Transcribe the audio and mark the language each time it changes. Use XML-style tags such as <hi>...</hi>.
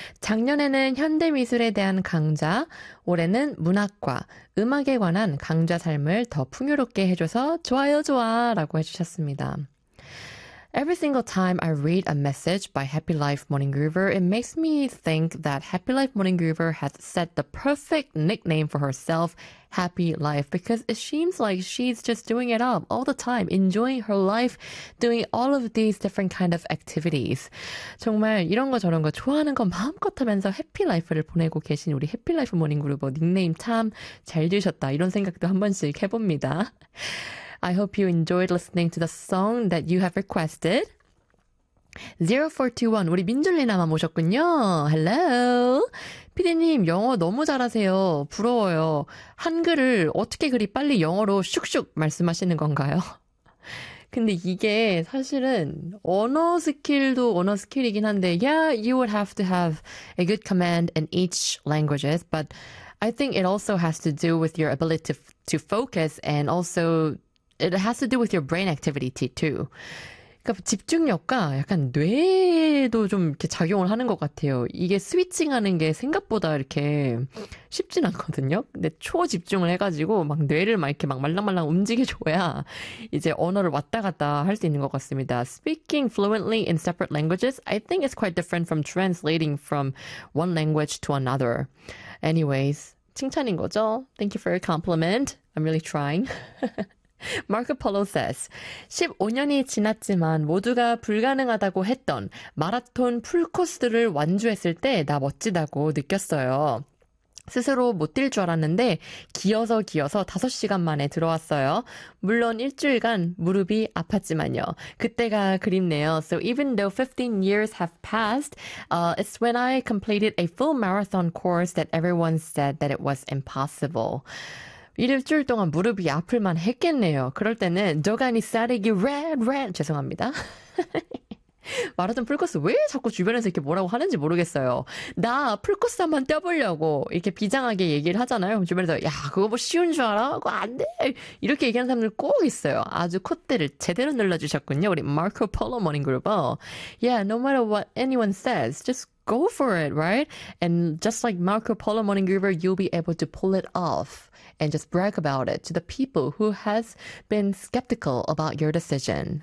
<ko>작년에는 현대미술에 대한 강좌, 올해는 문학과 음악에 관한 강좌 삶을 더 풍요롭게 해줘서 좋아요 좋아 라고 해주셨습니다.</ko> <en>Every single time I read a message by Happy Life Morning Groover, it makes me think that Happy Life Morning Groover has set the perfect nickname for herself, Happy Life, because it seems like she's just doing it up all the time, enjoying her life, doing all of these different kind of activities.</en> <ko>정말 이런 거 저런 거 좋아하는 거 마음껏 하면서 Happy Life를 보내고 계신 우리 Happy Life Morning Groover 닉네임 참 잘 지으셨다. 이런 생각도 한 번씩 해봅니다.</ko> <en>I hope you enjoyed listening to the song that you have requested.</en> <ko>0421, 우리 민줄리나만 모셨군요.</ko> <en>Hello.</en> <ko>피디님, 영어 너무 잘하세요. 부러워요. 한글을 어떻게 그리 빨리 영어로 슉슉 말씀하시는 건가요? 근데 이게 사실은 언어 스킬도 언어 스킬이긴 한데,</ko> <en>yeah, you would have to have a good command in each languages, but I think it also has to do with your ability to focus and also it has to do with your brain activity too.</en> <ko>그러니까 집중력과 약간 뇌도 좀 이렇게 작용을 하는 것 같아요. 이게 스위칭하는 게 생각보다 이렇게 쉽진 않거든요. 근데 초집중을 해가지고 막 뇌를 막 이렇게 막 말랑말랑 움직여줘야 이제 언어를 왔다 갔다 할 수 있는 것 같습니다.</ko> <en>Speaking fluently in separate languages, I think it's quite different from translating from one language to another. Anyways,</en> <ko>칭찬인 거죠?</ko> <en>Thank you for your compliment. I'm really trying.</en> <ko>Marco Polo says, 15년이 지났지만 모두가 불가능하다고 했던 마라톤 풀코스를 완주했을 때 나 멋지다고 느꼈어요. 스스로 못 뛸 줄 알았는데 기어서 5시간 만에 들어왔어요. 물론 일주일간 무릎이 아팠지만요. 그때가 그립네요.</ko> <en>So even though 15 years have passed, it's when I completed a full marathon course that everyone said that it was impossible.</en> <ko>일주일 동안 무릎이 아플 만 했겠네요. 그럴 때는 저간이 싸리기 red 죄송합니다. 마라톤 풀코스 왜 자꾸 주변에서 이렇게 뭐라고 하는지 모르겠어요. 나 풀코스 한번 떼보려고 이렇게 비장하게 얘기를 하잖아요. 그럼 주변에서 야 그거 뭐 쉬운 줄 알아? 그거 안 돼! 이렇게 얘기하는 사람들 꼭 있어요. 아주 콧대를 제대로 눌러주셨군요. 우리 마르코 폴로 모닝 그룹어.</ko> <en>Yeah, no matter what anyone says, just go for it, right? And just like Marco Polo Morning Groover, you'll be able to pull it off and just brag about it to the people who has been skeptical about your decision.</en>